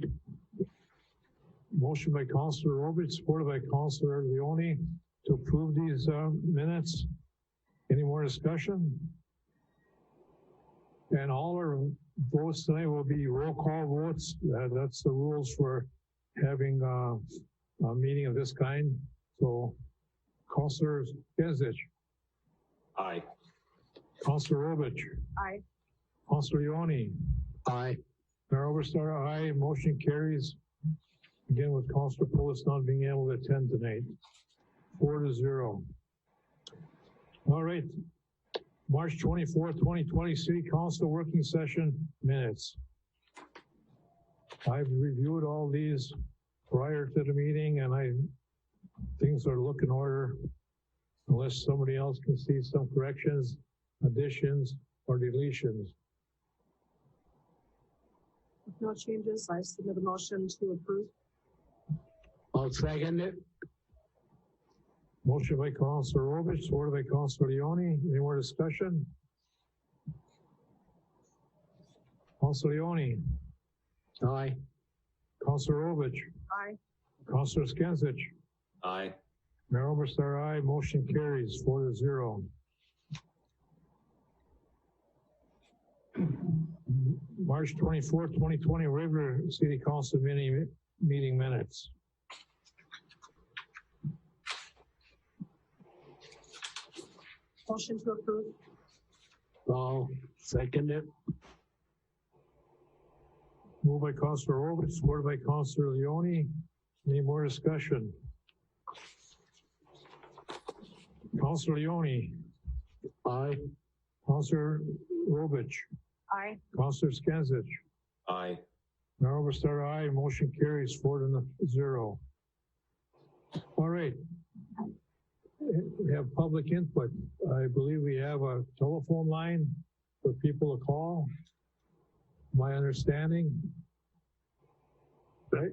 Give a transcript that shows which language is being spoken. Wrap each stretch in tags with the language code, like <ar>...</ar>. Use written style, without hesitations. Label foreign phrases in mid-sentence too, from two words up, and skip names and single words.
<en>Motion by Councilor Rovich, supported by Councilor Leone to approve these minutes. Any more discussion? And all our votes tonight will be roll call votes. That's the rules for having a meeting of this kind. So, Councilor Skenzich. Aye. Councilor Rovich. Aye. Councilor Leone. Aye. Mayor Oberstar, aye. Motion carries. Again, with Councilor Poulos not being able to attend tonight. 4-0. All right. March 24th, 2020 City Council working session minutes. I've reviewed all these prior to the meeting and things are looking in order unless somebody else can see some corrections, additions, or deletions. If no changes, I submit a motion to approve. I'll second it. Motion by Councilor Rovich, supported by Councilor Leone. Any more discussion? Councilor Leone. Aye. Councilor Rovich. Aye. Councilor Skenzich. Aye. Mayor Oberstar, aye. Motion carries 4-0. March 24th, 2020 regular City Council meeting minutes. Motion to approve. I'll second it. Moved by Councilor Rovich, supported by Councilor Leone. Any more discussion? Counselor Leone. Aye. Counselor Robich. Aye. Counselor Skansich. Aye. Mayor Overstar, aye. Motion carries 4-0. All right. We have public input. I believe we have a telephone line for people to call. My understanding. Right?</en>